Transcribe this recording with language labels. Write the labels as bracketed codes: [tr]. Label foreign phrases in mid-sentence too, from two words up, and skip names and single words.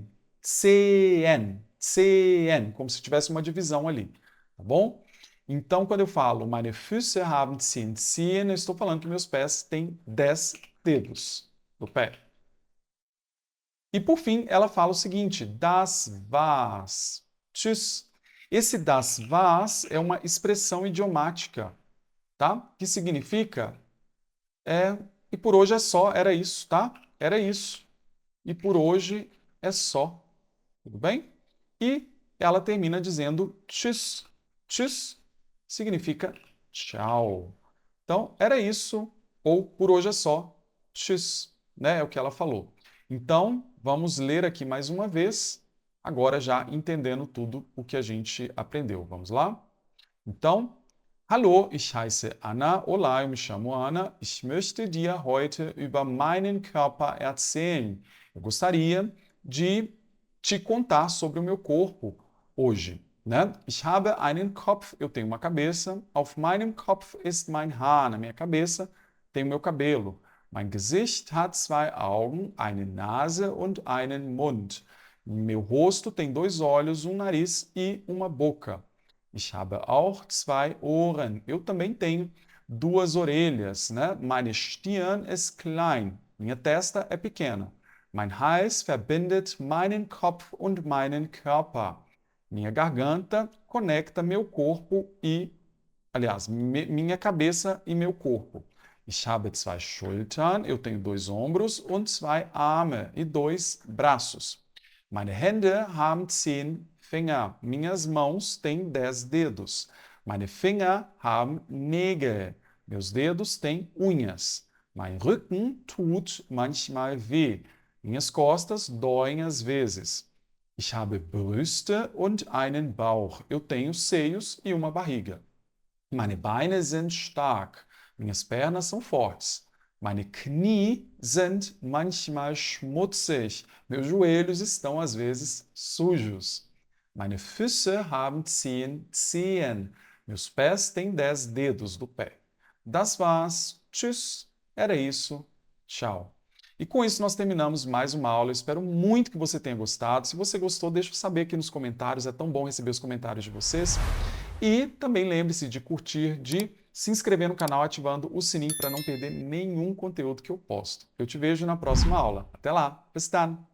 [pt] Cn, Cn, como se tivesse uma divisão ali, tá bom? Então, quando eu falo [de] meine Füße haben 10 Zehen, [pt] eu estou falando que meus pés têm 10 dedos do pé. E por fim, ela fala o seguinte: [de] das war's. Tschüss. [pt] Esse [de] das war's [pt] é uma expressão idiomática, tá? Que significa e por hoje é só, era isso, tá? Era isso. E por hoje é só. Tudo bem? E ela termina dizendo tschüss. Tschüss significa tchau. Então, era isso, ou por hoje é só. Tschüss, né? É o que ela falou. Então, vamos ler aqui mais uma vez, agora já entendendo tudo o que a gente aprendeu. Vamos lá? Então, [de] hallo, ich heiße Anna. [pt] Olá, eu me chamo Ana. [de] Ich möchte dir heute über meinen Körper erzählen. [pt] Eu gostaria de te contar sobre o meu corpo hoje, né? [de] Ich habe einen Kopf, [pt] eu tenho uma cabeça. [de] Auf meinem Kopf ist mein Haar. [pt] Na minha cabeça tem o meu cabelo. [de] Mein Gesicht hat zwei Augen, eine Nase und einen Mund. [pt] Meu rosto tem dois olhos, um nariz e uma boca. [de] Ich habe auch zwei Ohren. [pt] Eu também tenho duas orelhas, né? [de] Meine Stirn ist klein. [pt] Minha testa é pequena. [de] Mein Hals verbindet meinen Kopf und meinen Körper. [pt] Minha garganta conecta meu corpo e, aliás, minha cabeça e meu corpo. [de] Ich habe zwei Schultern, [pt] eu tenho dois ombros [de] und zwei Arme [pt] e dois braços. [de] Meine Hände haben 10 Finger. [pt] Minhas mãos têm 10 dedos. [de] Meine Finger haben Nägel. [pt] Meus dedos têm unhas. [de] Mein Rücken tut manchmal weh. [pt] Minhas costas doem às vezes. [de] Ich habe Brüste und einen Bauch. [pt] Eu tenho seios e uma barriga. [de] Meine Beine sind stark. [pt] Minhas pernas são fortes. [de] Meine Knie sind manchmal schmutzig. [pt] Meus joelhos estão às vezes sujos. [de] Meine Füße haben 10 Zehen. [pt] Meus pés têm 10 dedos do pé. [de] Das war's. Tschüss. [pt] Era isso. Tchau. E com isso nós terminamos mais uma aula. Eu espero muito que você tenha gostado. Se você gostou, deixa eu saber aqui nos comentários. É tão bom receber os comentários de vocês. E também lembre-se de curtir, de se inscrever no canal ativando o sininho para não perder nenhum conteúdo que eu posto. Eu te vejo na próxima aula. Até lá. [de] Bis dann!